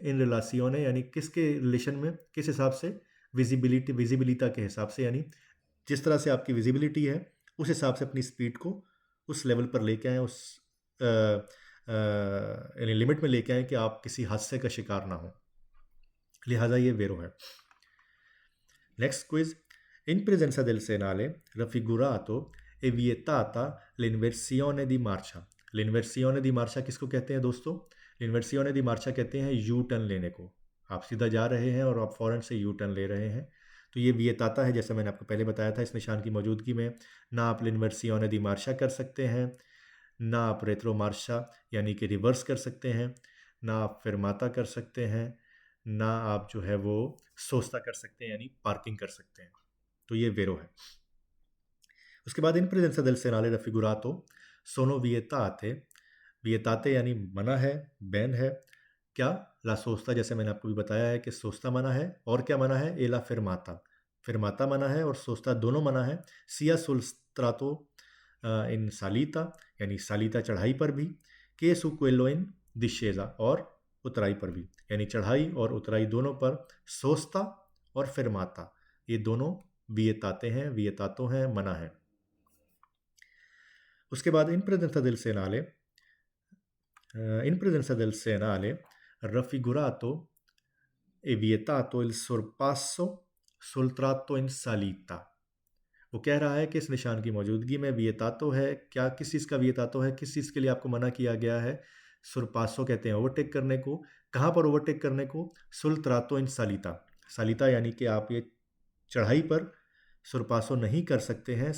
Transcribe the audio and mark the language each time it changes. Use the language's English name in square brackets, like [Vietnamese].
[Italian] इन रिलेसियोने, [Hindi] यानी किसके रिलेशन में, किस हिसाब से? विजिबिलिटा के हिसाब से, यानी जिस तरह से आपकी विजिबिलिटी है उस हिसाब से अपनी स्पीड को उस लेवल पर लेके आएँ, उस यानी लिमिट में लेके आएँ कि आप किसी हादसे का शिकार ना हो, लिहाजा ये वेरो है। [Italian] नेक्स्ट क्विज, in presenza del segnale raffigurato è vietata l'inversione di marcia। l'inversione di marcia [Hindi] किसको कहते हैं दोस्तों? l'inversione di marcia कहते हैं यू टर्न लेने को। आप सीधा जा रहे हैं और आप फौरन से यू टर्न ले रहे हैं, तो ये विएताता है, जैसे मैंने आपको पहले बताया था। इस निशान की मौजूदगी में ना आप [Italian] l'inversione di marcia [Hindi] कर सकते हैं, ना आप रेट्रो मार्शा यानी कि रिवर्स कर सकते हैं, ना आप fermata कर सकते हैं, ना आप जो है वो सोस्ता कर सकते हैं यानी पार्किंग कर सकते हैं, तो ये वेरो है। उसके बाद [Italian] इन प्रेजेंसा del segnale raffigurato sono vietate, [Hindi] vietate यानी मना है, बैन है क्या? ला सोस्ता, जैसे मैंने आपको भी बताया है कि सोस्ता मना है, और क्या मना है? एला फिरमाता, फिरमाता मना है और सोस्ता दोनों मना है। [Italian] सिया सुल स्त्रातो इन सालिता, [Hindi] यानी सालिता चढ़ाई पर भी, के सु क्वेलो इन दिशेजा, और उतराई पर भी, यानी चढ़ाई और उतराई दोनों पर सोस्ता और फिरमाता ये दोनों विएताते हैं, विएतातो हैं, मना है। उसके बाद [Italian] इन प्रेजेंसा del segnale in presenza del segnale raffigurato è vietato il sorpasso sul tratto in salita। [Hindi] वो कह रहा है कि इस निशान की मौजूदगी में विएतातो है क्या? किस चीज़ का विएतातो है? किस चीज़ के लिए आपको मना किया गया है? सुरपासो कहते हैं ओवरटेक करने को। कहाँ पर ओवरटेक करने को? [Italian] सुल त्रातो इन सालिता, [Hindi] सालिता यानी कि आप ये चढ़ाई पर सुरपासो नहीं कर सकते हैं।